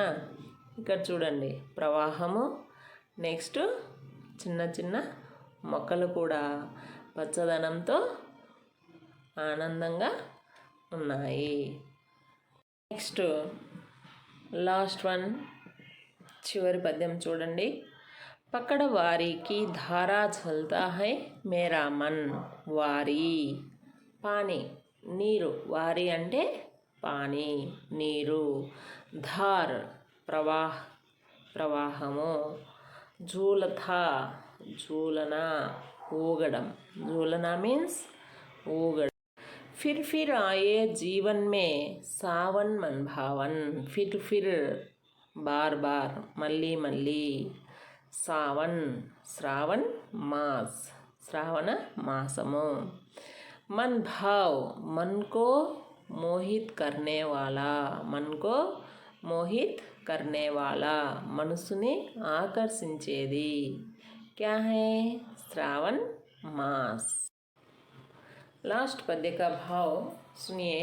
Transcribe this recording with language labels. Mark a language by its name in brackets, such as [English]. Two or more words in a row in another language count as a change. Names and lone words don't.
[Telugu] ఇక్కడ చూడండి ప్రవాహము, నెక్స్ట్ చిన్న చిన్న మొక్కలు కూడా పచ్చదనంతో ఆనందంగా ఉన్నాయి. [English] next last one, [Telugu] చివరి పద్యం చూడండి. [Hindi] పకड़ वारी की धारा चलता है मेरा मन. [Telugu] వారి పానీ, నీరు. వారి అంటే పానీ, నీరు. ధార్ ప్రవాహము. [Hindi] झूलता झूलన, ఊగడం. [Telugu] झूलना మీన్స్ ఊగడం. [Hindi] फिर आए जीवन में सावन मन भावन. फिर बार बार, [Telugu] మళ్ళీ మళ్ళీ. సావన్ శ్రావణ్ మాస్, శ్రావణ మాసము. [Hindi] मन भाव, मन को मोहित करने वाला. मन को मोहित करने वाला, [Telugu] మనసుని ఆకర్షించేది. [Hindi] क्या है? श्रावण मास. लास्ट पद्य का भाव सुनिए.